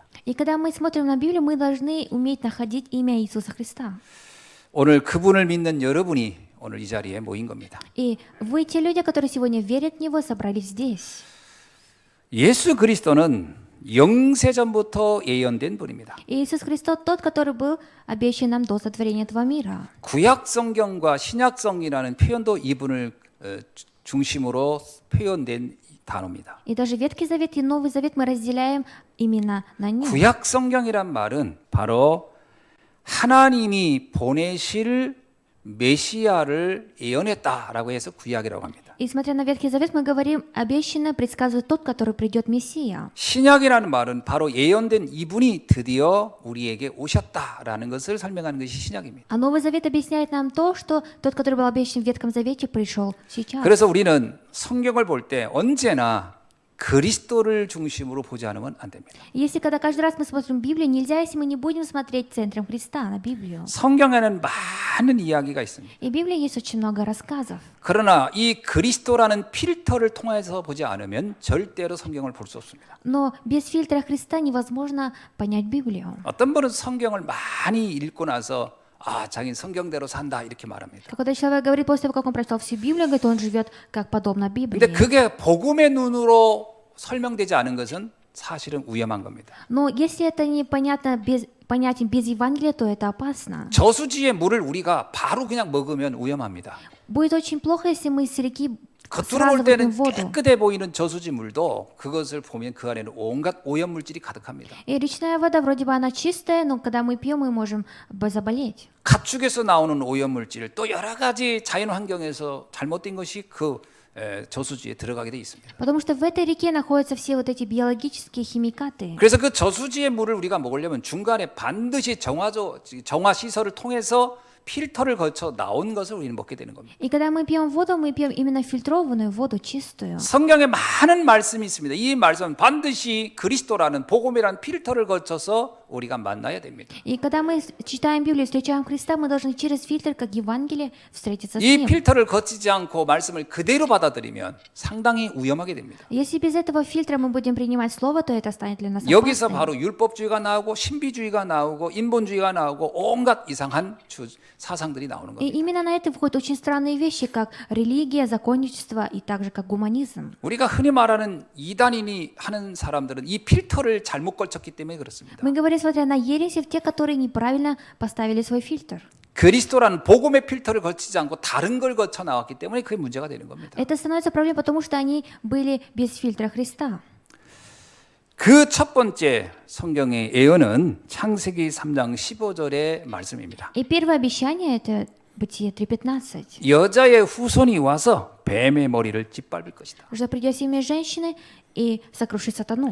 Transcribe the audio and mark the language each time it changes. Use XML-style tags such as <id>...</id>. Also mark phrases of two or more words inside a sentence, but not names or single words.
<ru>И когда мы смотрим на Библию, мы должны уметь находить имя Иисуса Христа.</ru> <ko>오늘 그분을 믿는 여러분이 오늘 이 자리에 모인 겁니다.</ko> <ru>И вы, те люди, которые сегодня верят в Него, собрались здесь.</ru> <ko>예수 그리스도는 영세전부터 예언된 분입니다.</ko> <ru>И Иисус Христос тот, который был обещан нам до сотворения этого мира.</ru> <ko>구약 성경과 신약 성경이라는 표현도 이분을 중심으로 표현된 단어입니다.</ko> <ru>И даже Ветхий Завет и Новый Завет мы разделяем именно на нем.</ru> <ko>구약 성경이란 말은 바로 하나님이 보내실 메시아를 예언했다라고 해서 구약이라고 합니다.</ko> <ru>И смотря на Ветхий Завет, мы говорим, обещанно предсказывает тот, который придет Мессия.</ru> <ko>신약이라는 말은 바로 예언된 이분이 드디어 우리에게 오셨다라는 것을 설명하는 것이 신약입니다.</ko> <ru>А Новый Завет объясняет нам то, что тот, который был обещан в Ветхом Завете, пришел сейчас.</ru> <ko>그래서 우리는 성경을 볼 때 언제나 그리스도를 중심으로 보지 않으면 안 됩니다.</ko> <ru>Если когда каждый раз мы смотрим Библию, нельзя, если мы не будем смотреть центром Христа на Библию.</ru> <ko>성경에는 많은 이야기가 있습니다.</ko> <ru>И в Библии есть очень много рассказов.</ru> <ko>그러나 이 그리스도라는 필터를 통해서 보지 않으면 절대로 성경을 볼 수 없습니다.</ko> <ru>Но без фильтра Христа невозможно понять Библию.</ru> <ko>어떤 분은 성경을 많이 읽고 나서 자기는 성경대로 산다 이렇게 말합니다.</ko> <ru>Когда человек говорит после того, как он прочитал всю Библию, говорит, он живет как подобно Библии.</ru> <ko>근데 그게 복음의 눈으로 설명되지 않은 것은 사실은 위험한 겁니다.</ko> <ru>Но если это непонятно понятен без Евангелия, то это опасно.</ru> <ko>저수지의 물을 우리가 바로 그냥 먹으면 위험합니다.</ko> <ru>Будет очень плохо, если мы с реки</ru> <ko>겉으로</ko> <ru>сразу</ru> <ko>볼</ko> <ru>выпьем</ru> <ko>때는</ko> <ru>воду.</ru> <ko>깨끗해 보이는 저수지 물도 그것을 보면 그 안에는 온갖 오염물질이 가득합니다.</ko> <ru>И речная вода, вроде бы она чистая, но когда мы пьем, мы можем заболеть.</ru> <ko>가축에서 나오는 오염물질 또 여러 가지 자연 환경에서 잘못된 것이 그 저수지에 들어가게 돼 있습니다.</ko> <ru>Потому что в этой реке находятся все вот эти биологические химикаты.</ru> <ko>그래서 그 저수지의 물을 우리가 먹으려면 중간에 반드시 정화 시설을 통해서 필터를 거쳐 나온 것을 우리는 먹게 되는 겁니다.</ko> <ru>И когда мы пьем воду, мы пьем именно фильтрованную воду, чистую.</ru> <ko>성경에 많은 말씀이 있습니다. 이 말씀은 반드시 그리스도라는 복음이라는 필터를 거쳐서 우리가 만나야 됩니다.</ko> <ru>И когда мы читаем Библию, встречаем Христа, мы должны через фильтр, как Евангелие, встретиться с</ru> <ko>이</ko> <ru>Ним.</ru> <ko>필터를 거치지 않고 말씀을 그대로 받아들이면 상당히 위험하게 됩니다.</ko> <ru>Если без этого фильтра мы будем принимать Слово, то это станет для нас</ru> <ko>여기서</ko> <ru>опасным.</ru> <ko>바로 율법주의가 나오고 신비주의가 나오고 인본주의가 나오고 온갖 이상한 사상들이 나오는</ko> <ru>И</ru> <ko>겁니다.</ko> <ru>именно на это входят очень странные вещи, как религия, законничество и также как гуманизм.</ru> <ko>우리가 흔히 말하는 이단인이 하는 사람들은 이 필터를 잘못 걸쳤기 때문에 그렇습니다.</ko> <ru>Мы говорим, смотря на ереси, те, которые неправильно поставили свой фильтр.</ru> <ko>그리스도라는 복음의 필터를 거치지 않고 다른 걸 거쳐 나왔기 때문에 그게 문제가 되는 겁니다.</ko> <ru>Это становится проблемой, потому что они были без фильтра Христа.</ru> <ko>그 첫 번째 성경의 예언은 창세기 3장 15절의 말씀입니다.</ko> <ru>И первое обещание – это Бытие 3:15.</ru> <ko>여자의 후손이 와서 뱀의 머리를 짓밟을 것이다.</ko> <ru>Что придет семя женщины и сокрушит сатану.</ru>